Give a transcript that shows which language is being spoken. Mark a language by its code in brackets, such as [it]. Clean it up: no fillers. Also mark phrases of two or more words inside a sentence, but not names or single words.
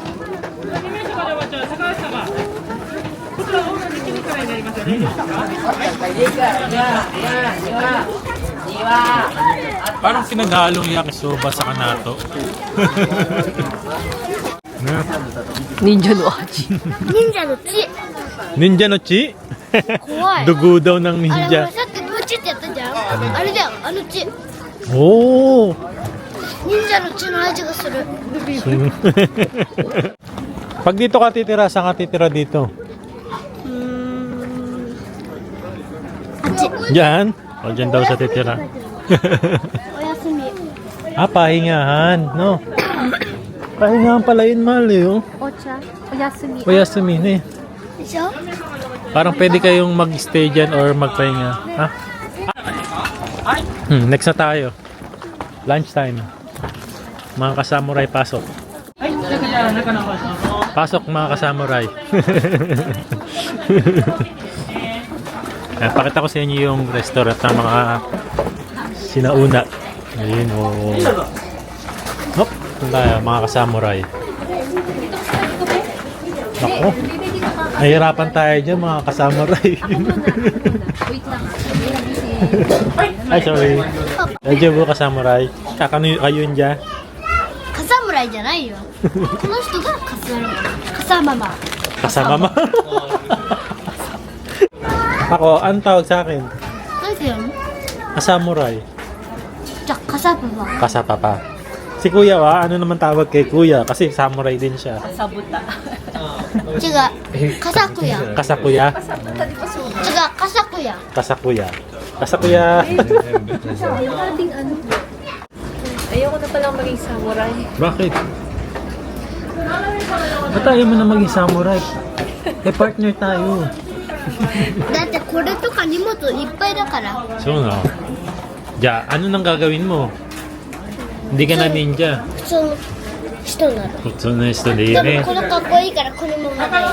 [tl] Parang pinaghalong yakisoba sa kanato. [ja] 忍者の味. 忍者の血忍者の血? 怖い [tl] Dugo daw ng [ja] あれほら [tl] ninja. [ja] さっきブチってやったじゃんあれだよあの血 Oh! 忍者の血の味がする [tl] Pag dito ka titira, saan ka titira dito? [ja] あっち [tl] Diyan? O, dyan daw sa titira. [ja] おやすみ [tl] Ah, pahingahan, no? Pahingahan pala yun, mahal eh, oh. [ja] お茶、おやすみ. [tl] O, Yasmin eh. [ja] でしょ [tl] Parang pwede kayong mag-stay dyan or magpahinga. Ha? Next na tayo. [en] Lunch time. [tl] Mga kasamurai, pasok. Pasok mga kasamurai. Pakita ko sa inyo yung restaurant ng mga sinauna. Ayun, oh. Hop, ito tayo, mga kasamurai. Ako. Nahihirapan tayo dyan, mga kasamurai. Wait lang. Ay, sorry. Medyo po kasamurai. Kakayun dyan. [ja] カサムライじゃないよこの人がカサママ [tl] Kasama mo. Ako, anong tawag sa akin? [ja] 何て言うの [tl] Kasamurai. [ja] じゃあ Kasapapa. [tl] Kasapapa. Si kuya ano naman tawag kay kuya? Kasi samurai din siya. Sabuta. Chiga. Kasakuya. Kasakuya? Chiga, kasakuya. Kasakuya. Kasakuya. Yung ating ano. Ayoko na palang maging samurai. Bakit? Ba't ayaw mo na maging samurai? Eh, partner tayo. Dati, kore to ka nimoto ippai da kara. So, no. Ja, ano nang gagawin mo? Hindi ka na ninja. [ja] 普通の人なの。普通の人でいいでもね。これかっこいいからこのままで。